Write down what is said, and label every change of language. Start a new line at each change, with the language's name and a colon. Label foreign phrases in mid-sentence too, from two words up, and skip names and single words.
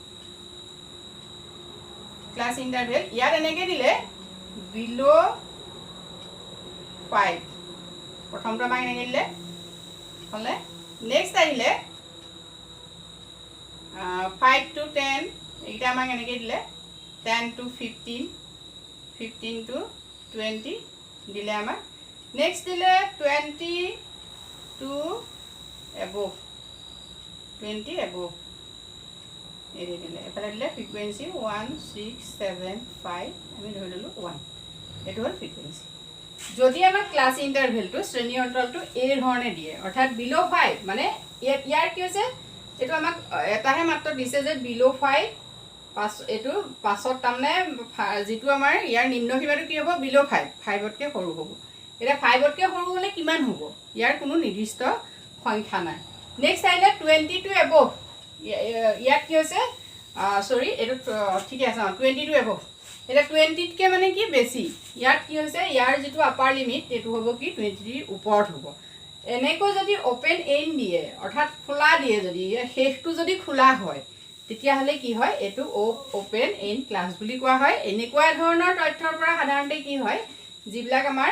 English: class interval
Assamese: ইয়াত এনেকৈ দিলে বিলো 5 প্ৰথমটো আমাক এনেকৈ দিলে হলে নেক্সট আহিলে 5 to 10 এইটা আমাক এনেকৈ দিলে 10 to 15 15 to 20 দিলে আমাক নেক্সট দিলে
English: 20 to above 20 above
Assamese: এৰি দিলে এফালে দিলে ফ্ৰিকুৱেন্সি 1675 আমি ধৰি ললো 1 এটো হল ফ্ৰিকুৱেন্সি যদি আমাৰ
English: class intervalটো
Assamese: শ্ৰেণী অন্তৰালটো এই ধৰণে দিয়ে অৰ্থাৎ বিলো 5 মানে ইয়াৰ কি হৈছে এটো আমাক এটাহে মাত্ৰ দিছে যে বিলো 5 পাঁচ এটো পাছত তামনে যেটো আমাৰ ইয়াৰ নিম্ন সীমাটো কি হ'ব বিলো 5 5তকৈ সৰু হ'ব এটা 5তকৈ সৰু হলে কিমান হ'ব ইয়াৰ কোনো নিৰ্দিষ্ট সংখ্যা নাই নেক্সট আহিলে
English: 20 to above
Assamese: ইয়াত কি হৈছে সৰি এটো ঠিক আছে
English: 20 to above
Assamese: এটা 20 তকৈ মানে কি বেছি ইয়াত কি হৈছে ইয়াৰ যেটো
English: upper limit
Assamese: এটো হ'ব কি 20 ৰ ওপৰত হ'ব এনেকৈ যদি
English: open end
Assamese: দিয়ে অৰ্থাৎ খোলা দিয়ে যদি শেষটো যদি খোলা হয় তেতিয়া হলে কি হয় এটো
English: open end class
Assamese: বুলি কোৱা হয় এনেকুৱা ধৰণৰ তথ্যৰ পৰা সাধাৰণতে কি হয় যিবিলাক আমাৰ